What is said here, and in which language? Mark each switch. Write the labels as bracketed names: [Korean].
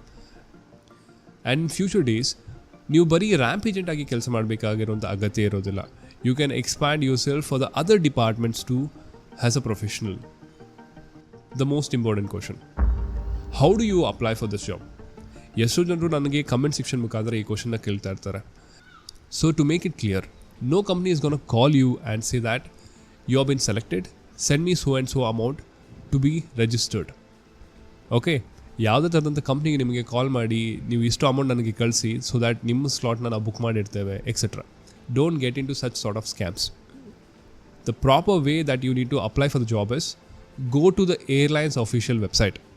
[English] and future days [Kannada] ನೀವು ಬರೀ ramp agent ಆಗಿ ಕೆಲಸ ಮಾಡಬೇಕಾಗಿರೋಂಥ ಅಗತ್ಯ ಇರೋದಿಲ್ಲ. [English] You can expand yourself for the other departments to as a professional. The most important question, how do you apply for this job? [Kannada] ಎಷ್ಟೋ ಜನರು ನನಗೆ comment section ಮುಖಾಂತರ ಈ ಕ್ವಶನ್ನ ಕೇಳ್ತಾ ಇರ್ತಾರೆ. [English] So to make it clear, no company is going to call you and say that you have been selected, send me so and so amount to be registered. [Kannada] Okay, ಯಾವುದೇ ಥರದಂಥ ಕಂಪ್ನಿಗೆ ನಿಮಗೆ ಕಾಲ್ ಮಾಡಿ ನೀವು ಇಷ್ಟು ಅಮೌಂಟ್ ನನಗೆ ಕಳಿಸಿ [English] so that [Kannada] ನಿಮ್ಮ ಸ್ಲಾಟ್ನ ನಾವು ಬುಕ್ ಮಾಡಿರ್ತೇವೆ etcetera. [English] Don't get into such sort of scams. The proper way that you need to apply for the job is go to the airlines official website.